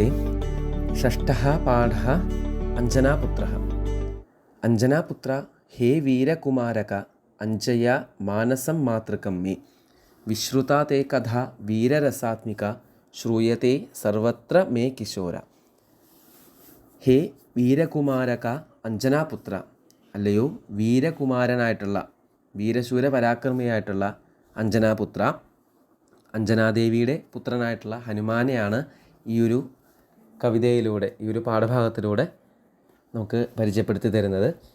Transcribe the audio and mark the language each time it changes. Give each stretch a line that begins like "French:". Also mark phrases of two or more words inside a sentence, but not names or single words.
Sanskrit: षष्ठः पाठः अञ्जनापुत्रः। अञ्जनापुत्र हे वीरकुमारक अञ्जया मानसं मातृकं मे विश्रुता ते कथा वीररसात्मिका श्रूयते सर्वत्र मे किशोर. ഹേ വീരകുമാരക അഞ്ജനാപുത്ര,
Malayalam: അല്ലയോ വീരകുമാരനായിട്ടുള്ള വീരശൂര പരാക്രമിയായിട്ടുള്ള അഞ്ജനാപുത്ര, അഞ്ജനാദേവിയുടെ പുത്രനായിട്ടുള്ള ഹനുമാനെയാണ് ഈ ഒരു കവിതയിലൂടെ, ഈ ഒരു പാഠഭാഗത്തിലൂടെ നമുക്ക് പരിചയപ്പെടുത്തി തരുന്നത്.